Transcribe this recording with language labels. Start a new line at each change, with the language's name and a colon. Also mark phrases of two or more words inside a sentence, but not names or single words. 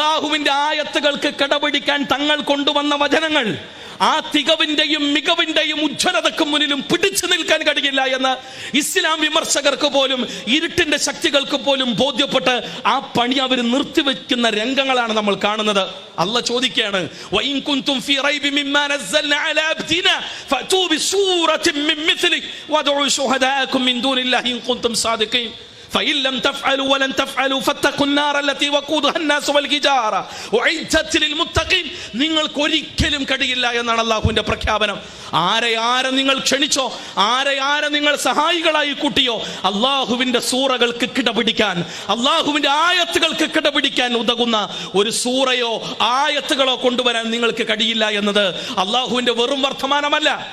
Malayalam: അള്ളാഹുവിന്റെ ആയത്തുകൾക്ക് കിടപിടിക്കാൻ തങ്ങൾ കൊണ്ടുവന്ന വചനങ്ങൾ, ആ തികവിന്റെയും മികവിന്റെയും ഉജ്ജ്വലതക്കും മുന്നിലും പിടിച്ചു നിൽക്കാൻ കഴിയില്ല എന്ന് ഇസ്ലാം വിമർശകർക്ക് പോലും ഇരുട്ടിന്റെ ശക്തികൾക്ക് പോലും ബോധ്യപ്പെട്ട് ആ പണി അവർ നിർത്തിവെക്കുന്ന രംഗങ്ങളാണ് നമ്മൾ കാണുന്നത്. അല്ലാഹ് ചോദിക്കുകയാണ്,
Arabic: وإن كنتم في ريب مما نزلنا على عبدنا فأتوا بسورة من مثله وادعوا شهداءكم من دون الله إن كنتم صادقين فإن لم تفعلوا ولن تفعلوا فاتقوا النار التي وقودها الناس والحجارة أعدت للمتقين.
Malayalam: നിങ്ങൾക്ക് ഒരിക്കലും കഴിയില്ല എന്നാണ് അല്ലാഹുവിന്റെ പ്രഖ്യാപനം. ആരെ നിങ്ങൾ ക്ഷണിച്ചോ, ആരെ നിങ്ങൾ സഹായികളായി കൂട്ടിയോ, അല്ലാഹുവിന്റെ സൂറകൾക്ക് കിടപിടിക്കാൻ, അല്ലാഹുവിന്റെ ആയത്തുകൾക്ക് കിടപിടിക്കാൻ ഉതകുന്ന ഒരു സൂറയോ ആയത്തുകളോ കൊണ്ടുവരാൻ നിങ്ങൾക്ക് കഴിയില്ല എന്നത് അല്ലാഹുവിന്റെ വെറും വർത്തമാനമല്ല.